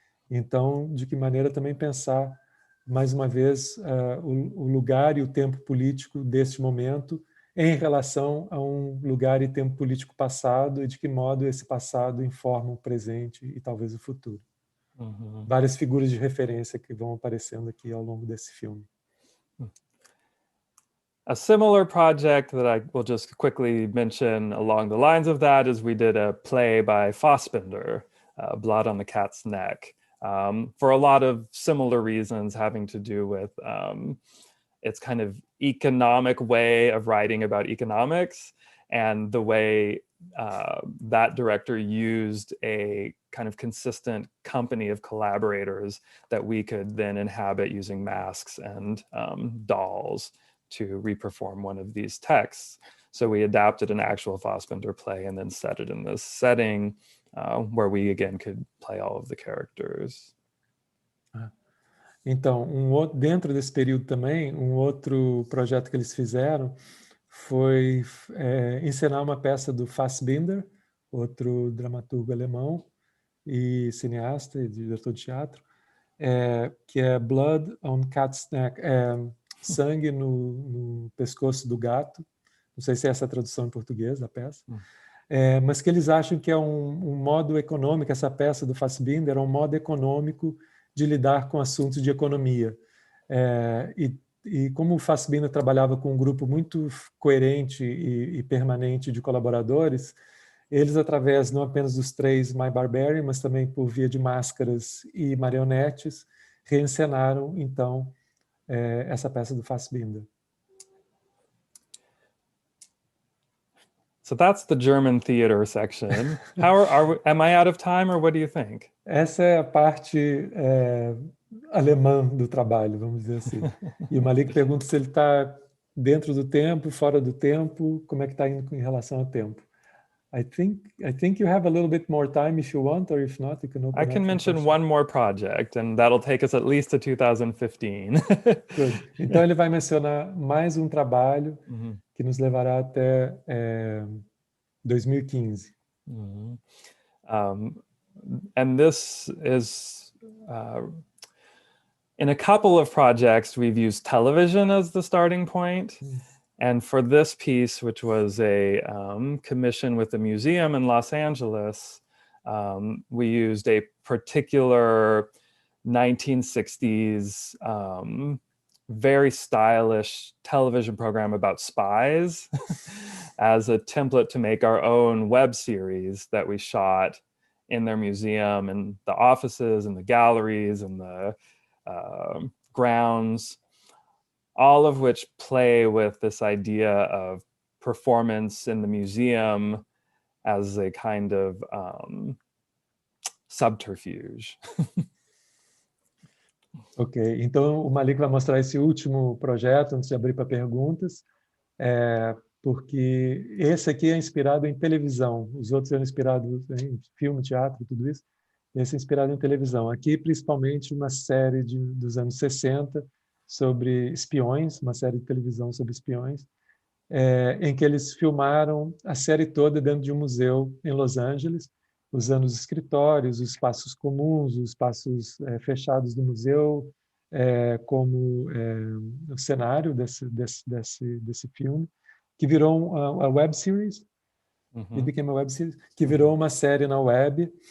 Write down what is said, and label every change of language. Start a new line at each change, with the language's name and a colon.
Portuguese: Então, de que maneira também pensar, mais uma vez, o lugar e o tempo político deste momento em relação a um lugar e tempo político passado e de que modo esse passado informa o presente e talvez o futuro. Várias figuras de referência que vão aparecendo aqui ao longo desse filme.
English: A similar project that I will just quickly mention along the lines of that is we did a play by Fassbinder, Blood on the Cat's Neck, for a lot of similar reasons having to do with its kind of economic way of writing about economics and the way that director used a kind of consistent company of collaborators that we could then inhabit using masks and dolls to reperform one of these texts. So we adapted an actual Fassbinder play and then set it in this setting where we again could play all of the characters.
Portuguese: Então, dentro desse período também, outro projeto que eles fizeram foi encenar uma peça do Fassbinder, outro dramaturgo alemão e cineasta e diretor de teatro, que é Blood on Cat's Neck, sangue no pescoço do gato. Não sei se é essa a tradução em português da peça. Mas que eles acham que é um modo econômico, essa peça do Fassbinder é um modo econômico de lidar com assuntos de economia. E como o Fassbinder trabalhava com um grupo muito coerente e permanente de colaboradores, eles, através não apenas dos 3 My Barbarian, mas também por via de máscaras e marionetes, reencenaram, então, essa peça do Fassbinder.
English: So that's the German theater section. Am I out of time, or what do you think?
Portuguese: Essa é a parte alemã do trabalho, vamos dizer assim. E o Malik pergunta se ele está dentro do tempo, fora do tempo, como é que está indo em relação ao tempo.
English: I think you have a little bit more time if you want, or if not, you can open I can mention one more project, and that'll take us at least to 2015. Good.
Portuguese: Então ele vai mencionar mais um trabalho que nos levará até 2015.
English: And this is, in a couple of projects, we've used television as the starting point. And for this piece, which was a commission with the museum in Los Angeles, we used a particular 1960s, very stylish television program about spies as a template to make our own web series that we shot in their museum and the offices and the galleries and the grounds, all of which play with this idea of performance in the museum as a kind of subterfuge.
Portuguese: Ok, então o Malik vai mostrar esse último projeto antes de abrir para perguntas, porque esse aqui é inspirado em televisão, os outros eram inspirados em filme, teatro, tudo isso. Esse é inspirado em televisão. Aqui, principalmente, uma série dos anos 60 sobre espiões, uma série de televisão sobre espiões, em que eles filmaram a série toda dentro de um museu em Los Angeles, usando os escritórios, os espaços comuns, os espaços fechados do museu, como o cenário desse filme, que virou uma web series,
English: It became a web series,
Portuguese: que virou uma série na web.